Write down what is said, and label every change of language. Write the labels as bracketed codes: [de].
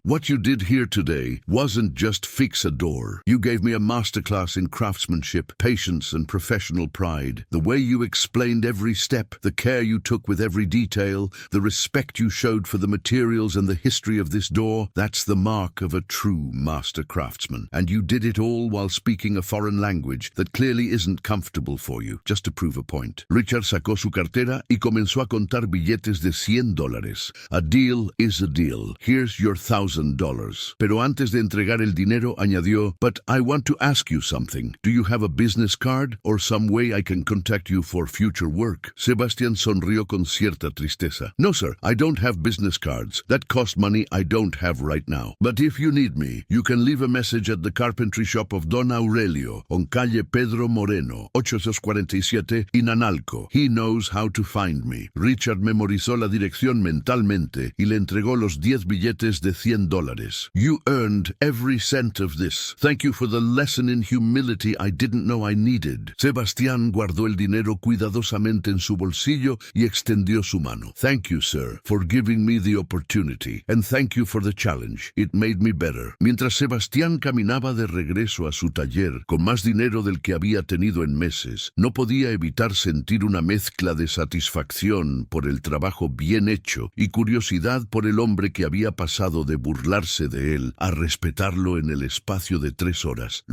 [en] What you did here today wasn't just fix a door. You gave me a masterclass in craftsmanship, patience, and professional pride. The way you explained every step, the care you took with every detail, the respect you showed for the materials and the history of this door, that's the mark of a true master craftsman. And you did it all while speaking a foreign language that clearly isn't comfortable for you, just to prove a point. [es] Richard sacó su cartera y comenzó a contar billetes de $100. [en] A deal is a deal. Here's your $1,000. [es] Pero antes de entregar el dinero, añadió, [en] but I want to ask you something. Do you have a business card or some way I can contact you for future work? [es] Sebastián sonrió con cierta tristeza. [en] No, sir, I don't have business cards. That cost money I don't have right now. But if you need me, you can leave a message at the carpentry shop of Don Aurelio on calle Pedro Moreno, 847 in Analco. He knows how to find me. [es] Richard memorizó la dirección mentalmente y le entregó los 10 billetes de $100. [en] You earned every cent of this. Thank you for the lesson in humility I didn't know I needed. [es] Sebastián guardó el dinero cuidadosamente en su bolsillo y extendió su mano. [en] Thank you, sir, for giving me the opportunity. And thank you for the challenge. It made me better. [es] Mientras Sebastián caminaba de regreso a su taller con más dinero del que había tenido en meses, no podía evitar sentir una mezcla de satisfacción por el trabajo bien hecho y curiosidad por el hombre que había pasado de burlarse de él a respetarlo en el espacio de 3 horas.